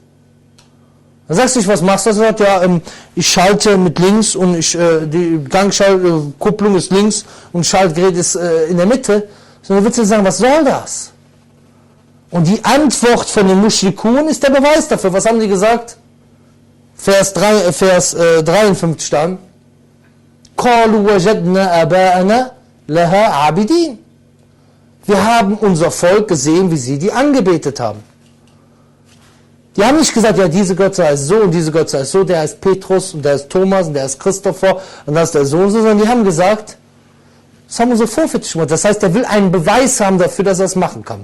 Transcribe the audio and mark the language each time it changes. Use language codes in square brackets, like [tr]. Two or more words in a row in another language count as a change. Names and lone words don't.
[de] Dann sagst du nicht, was machst du? Er sagt, ja, ich schalte mit links und die Kupplung ist links und Schaltgerät ist in der Mitte. Sondern willst du sagen, was soll das? Und die Antwort von den Mushrikun ist der Beweis dafür. Was haben die gesagt? Vers 53 dann. [ar] قَالُوا وَجَدْنَا أَبَاءَنَا لَهَا عَابِدِينَ. [de] Wir haben unser Volk gesehen, wie sie die angebetet haben. Die haben nicht gesagt, ja, diese Götze heißt so und diese Götze heißt so, der heißt Petrus und der heißt Thomas und der heißt Christopher und das ist der so und so, sondern die haben gesagt, Das haben unsere Vorväter gemacht. Das heißt, er will einen Beweis haben dafür, dass er es machen kann.